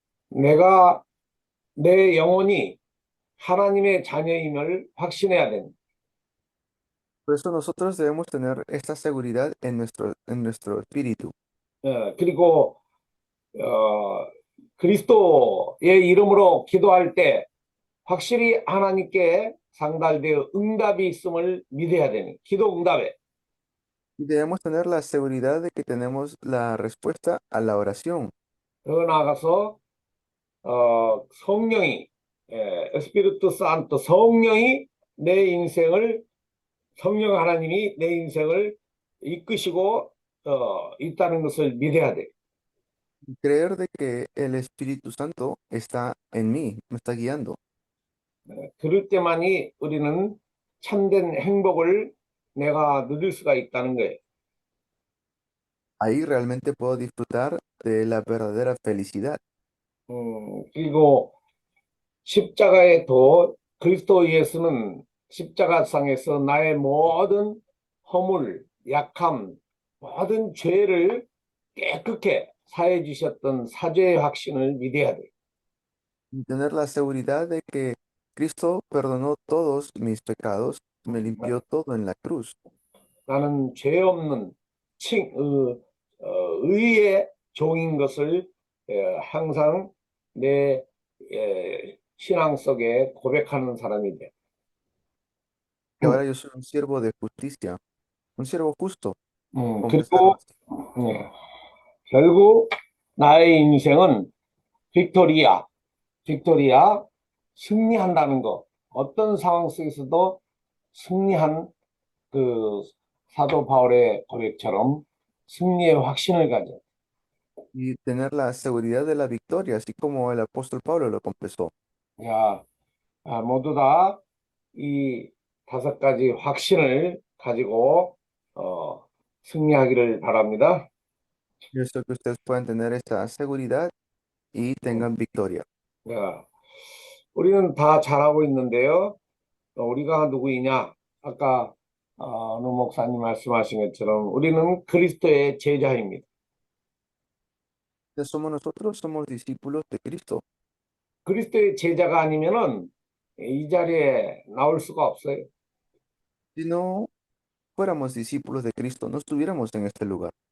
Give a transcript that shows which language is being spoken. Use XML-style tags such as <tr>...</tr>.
<ko>내가 내 영혼이 하나님의 자녀임을 확신해야 됩니다.</ko> <es>Por eso nosotros debemos tener esta seguridad en nuestro espíritu.</es> <ko>그리고 그리스도의 이름으로 기도할 때 확실히 하나님께 상달되어 응답이 있음을 믿어야 되니 기도 응답에.</ko> <es>Y debemos tener la seguridad de que tenemos la respuesta a la oración.</es> <ko>더 나아가서 성령이 에스피리투 산토 성령이 내 인생을 성령 하나님이 내 인생을 이끄시고 있다는 것을 믿어야 돼.</ko> <es>Y creer de que el Espíritu Santo está en mí, me está guiando.</es> <ko>그럴 때만이 우리는 참된 행복을 내가 누릴 수가 있다는 거예요.</ko> <es>Ahí realmente puedo disfrutar de la verdadera felicidad.</es> <ko>그리고 십자가의 도 그리스도 예수는 십자가상에서 나의 모든 허물, 약함, 모든 죄를 깨끗게 사해 주셨던 사죄의 확신을 믿어야 돼.</ko> <es>Y tener la seguridad de que Cristo perdonó todos mis pecados, me limpió todo en la cruz.</es> <ko>나는 죄 없는 의의 종인 것을 항상 내 신앙 속에 고백하는 사람이 돼.</ko> <es>Y ahora yo soy un siervo de justicia, un siervo justo.</es> <ko>그리고 결국 나의 인생은 빅토리아, 승리한다는 거. 어떤 상황 속에서도 승리한 그 사도 바울의 고백처럼 승리의 확신을 가져.</ko> <es>Y tener la seguridad de la victoria, así como el apóstol Pablo lo confesó.</es> <ko>모두 다 이 5가지 확신을 가지고 승리하기를 바랍니다.</ko> <es>Yo espero que ustedes puedan tener esta seguridad y tengan victoria.</es> <ko>우리는 다 잘하고 있는데요. 우리가 누구이냐? 아까 노 목사님 말씀하신 것처럼 우리는 그리스도의 제자입니다.</ko> <es>Somos nosotros, somos discípulos de Cristo.</es> <ko>그리스도의 제자가 아니면은 이 자리에 나올 수가 없어요.</ko> <es>Si no fuéramos discípulos de Cristo, no estuviéramos en este lugar.</es>